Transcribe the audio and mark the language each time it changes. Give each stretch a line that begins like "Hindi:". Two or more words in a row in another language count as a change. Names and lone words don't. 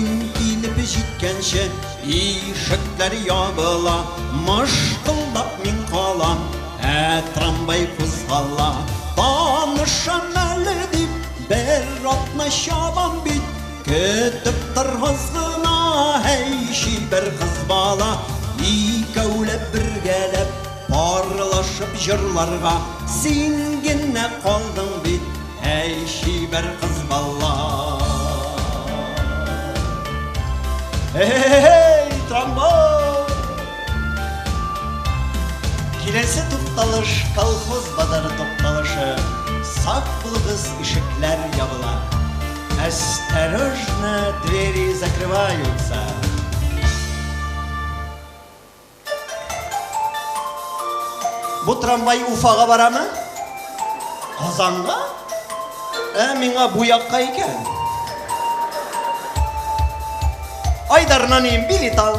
Tatar: килеп җиткәнче ишекләр ябыла Мышкылдап мин калам трамвай кузгала Танышам әле дип бер атна чабам бит Көтеп торгыз гына һәй чибәр кыз бала Икәүләп бергәләп парлашып җырларга Син генә калдың бит һәй чибәр кыз бала Hey tramvay Киләсе тукталыш колхоз базары тукталышы Сак булыгыз ишекләр ябыла
Russian: Осторожно, двери закрываются
Tatar: Бу трамвай Уфага барамы? Казанга? Миңа бу якка икән Айдар Нанием билет ал.